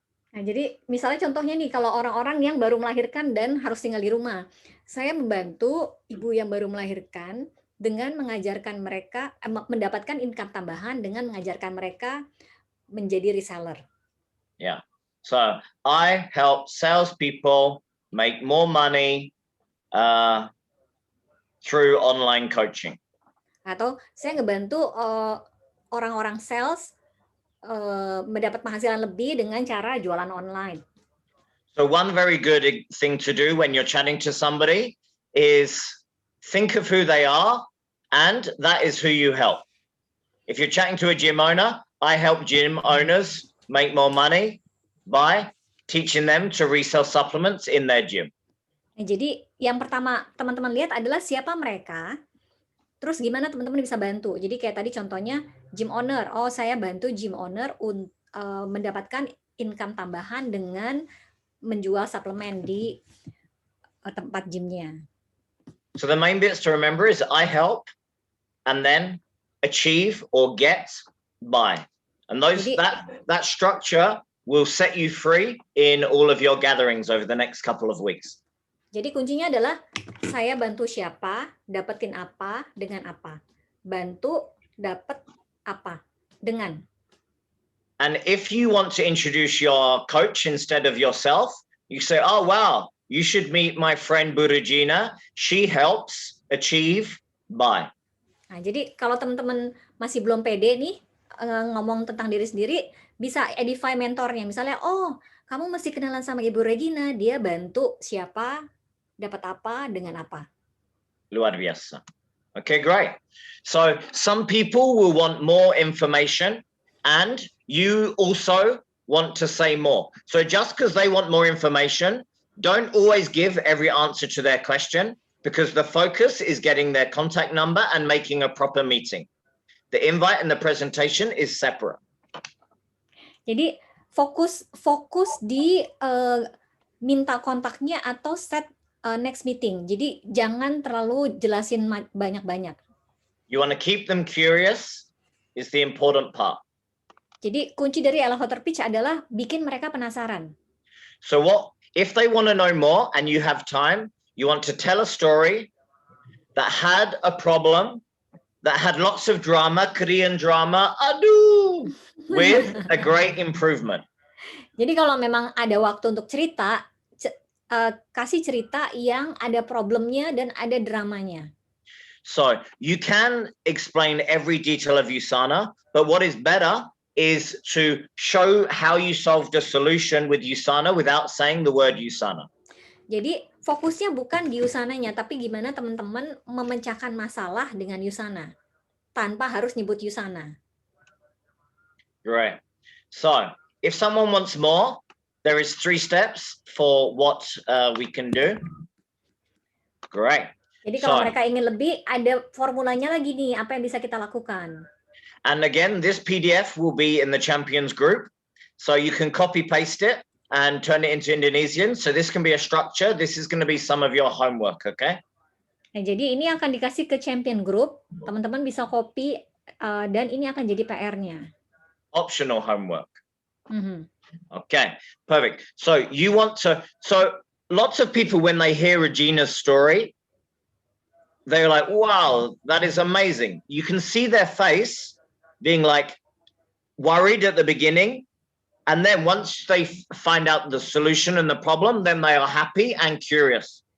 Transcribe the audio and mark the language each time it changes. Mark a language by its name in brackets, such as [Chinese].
[Indonesian] Nah, jadi misalnya contohnya nih, kalau orang-orang yang baru melahirkan dan harus tinggal di rumah, saya membantu ibu yang baru melahirkan dengan mengajarkan mereka, mendapatkan income tambahan dengan mengajarkan mereka menjadi reseller. [English] Yeah. So I help salespeople make more money through online coaching. [Indonesian] Atau saya ngebantu orang-orang sales mendapat penghasilan lebih dengan cara jualan online. [English] So one very good thing to do when you're chatting to somebody is think of who they are, and that is who you help. If you're chatting to a gym owner, I help gym owners make more money by teaching them to resell supplements in their gym. [Indonesian] Nah, jadi yang pertama teman-teman lihat adalah siapa mereka, terus gimana teman-teman bisa bantu. Jadi kayak tadi contohnya gym owner, oh saya bantu gym owner mendapatkan income tambahan dengan menjual suplemen di tempat gymnya. [English] So the main bits to remember is I help, and then achieve or get by. And those that structure will set you free in all of your gatherings over the next couple of weeks. [Indonesian] Jadi kuncinya adalah saya bantu siapa, dapetin apa, dengan apa. Bantu, dapet apa, dengan. [English] And if you want to introduce your coach instead of yourself, you say, oh, wow, you should meet my friend Burujina. She helps achieve by. [Indonesian] Nah, jadi kalau teman-teman masih belum pede nih, ngomong tentang diri sendiri, bisa edify mentornya. Misalnya, oh, kamu mesti kenalan sama Ibu Regina, dia bantu siapa, dapat apa, dengan apa. Luar biasa. [English] Okay, great. So some people will want more information, and you also want to say more. So just because they want more information, don't always give every answer to their question, because the focus is getting their contact number and making a proper meeting. The invite and the presentation is separate. [Indonesian] Jadi fokus di minta kontaknya atau set next meeting. Jadi jangan terlalu jelasin banyak-banyak. [English] You want to keep them curious is the important part. [Indonesian] Jadi kunci dari elevator pitch adalah bikin mereka penasaran. [English] So what if they want to know more and you have time, you want to tell a story that had a problem, that had lots of drama, Korean drama, with a great improvement. [Indonesian] Jadi kalau memang ada waktu untuk cerita, kasih cerita yang ada problemnya dan ada dramanya. [English] So you can explain every detail of Usana, but what is better is to show how you solved a solution with Usana without saying the word Usana. [Indonesian] Jadi fokusnya bukan di Usananya, tapi gimana teman-teman memecahkan masalah dengan Usana tanpa harus nyebut Usana. [English] Great. So if someone wants more, there is 3 steps for what we can do. Great. [Indonesian] Jadi kalau [English] So- [Indonesian] mereka ingin lebih, ada formulanya lagi nih, apa yang bisa kita lakukan. [English] And again, this PDF will be in the champions group. So you can copy paste it and turn it into Indonesian. So this can be a structure. This is going to be some of your homework, okay? [Indonesian] Nah, jadi ini akan dikasih ke champion group, teman-teman bisa copy, dan ini akan jadi PR-nya. [English] Optional homework. Mhm. Okay, perfect. So you want to, so lots of people, when they hear Regina's story, they're like, wow, that is amazing. You can see their face being like worried at the beginning. And then once they find out the solution and the problem, then they are happy and curious.